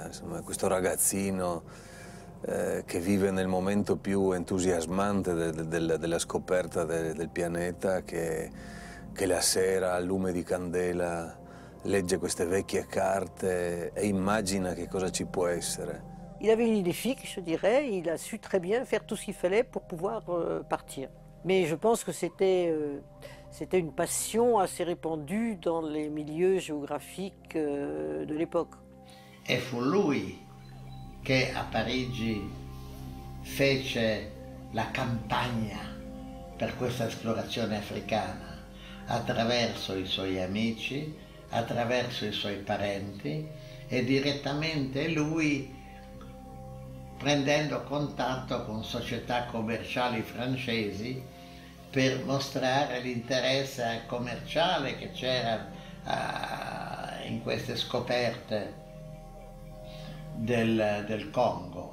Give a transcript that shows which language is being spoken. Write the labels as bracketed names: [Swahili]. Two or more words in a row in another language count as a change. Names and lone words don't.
[Italian] Insomma, questo ragazzino che vive nel momento più entusiasmante della scoperta del pianeta, che la sera al lume di candela legge queste vecchie carte e immagina che cosa ci può essere. [French] Il avait une idée fixe, je dirais, il a su très bien faire tout ce qu'il fallait pour pouvoir partir. Mais je pense que c'était une passion assez répandue dans les milieux géographiques de l'époque. [Italian] E fu lui che a Parigi fece la campagna per questa esplorazione africana, attraverso i suoi amici, attraverso i suoi parenti, e direttamente lui, prendendo contatto con società commerciali francesi per mostrare l'interesse commerciale che c'era in queste scoperte del Congo.